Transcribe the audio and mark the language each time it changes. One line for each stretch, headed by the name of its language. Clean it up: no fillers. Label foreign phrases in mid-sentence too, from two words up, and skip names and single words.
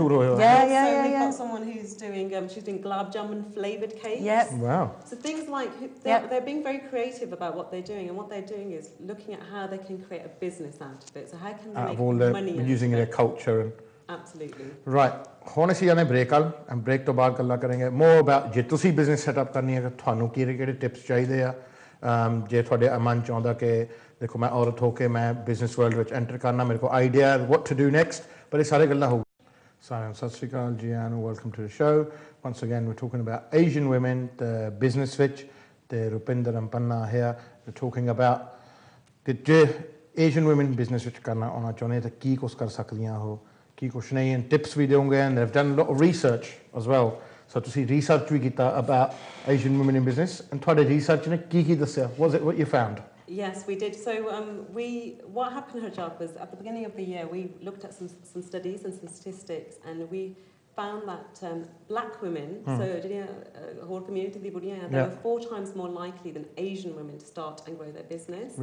English: cake, yeah. So we've got someone who's doing she's doing gulab jamun flavoured cakes. Yep. Wow. So things like they're being very creative about what they're doing, and what they're doing is looking at how they can create a business out of it. So how can they make money using their culture and absolutely right.
Punjabi: ਹੁਣ ਅਸੀਂ ਜਾਣੇ ਬ੍ਰੇਕ ਵਾਲ
English: and break
Punjabi: ਤੋਂ ਬਾਅਦ ਗੱਲਾਂ ਕਰਾਂਗੇ
English: more about
Punjabi: ਜੇ ਤੁਸੀਂ
English: business setup
Punjabi: ਕਰਨੀ ਹੈ ਤੁਹਾਨੂੰ ਕਿਹੜੇ ਟਿਪਸ ਚਾਹੀਦੇ ਆ ਜੇ ਤੁਹਾਡੇ ਮਨ ਚ ਆਉਂਦਾ ਕਿ ਦੇਖੋ ਮੈਂ ਔਰਤ ਹੋ ਕੇ ਮੈਂ
English: business world
Punjabi: ਵਿੱਚ ਐਂਟਰ ਕਰਨਾ ਮੇਰੇ ਕੋਲ
English: idea what to do next
Punjabi: ਪਰ ਇਹ ਸਾਰੇ ਗੱਲਾਂ ਹੋ ਸਾਰਿਆਂ ਸਤਿ ਸ਼੍ਰੀ ਅਕਾਲ ਜੀ
English: and welcome to the show once again we're talking about Asian women the business
Punjabi: ਵਿੱਚ ਤੇ
English: Rupinder and Panna here we're talking about
Punjabi: ਕਿ
English: Asian women business
Punjabi: ਵਿੱਚ ਕਰਨਾ ਆਉਣਾ ਚਾਹੁੰਦੇ ਤਾਂ ਕੀ ਕੁਛ ਕਰ ਸਕਦੀਆਂ ਉਹ ਕੀ ਕੁਛ ਨਹੀਂ
English: and tips
Punjabi: ਵੀ ਦੇਵਾਂਗੇ
English: and they've done a lot of research as well so
Punjabi: ਤੁਸੀਂ research ਵੀ ਕੀਤਾ
English: about Asian women in business and
Punjabi: ਤੁਹਾਡੇ research ਨੇ ਕੀ ਦੱਸਿਆ
English: what you found? Yes, we did. So what happened, Harjap, was at the beginning of the year we looked at some studies and some statistics and we found that black women, so whole community they were 4 times more likely than Asian women to start and grow their business.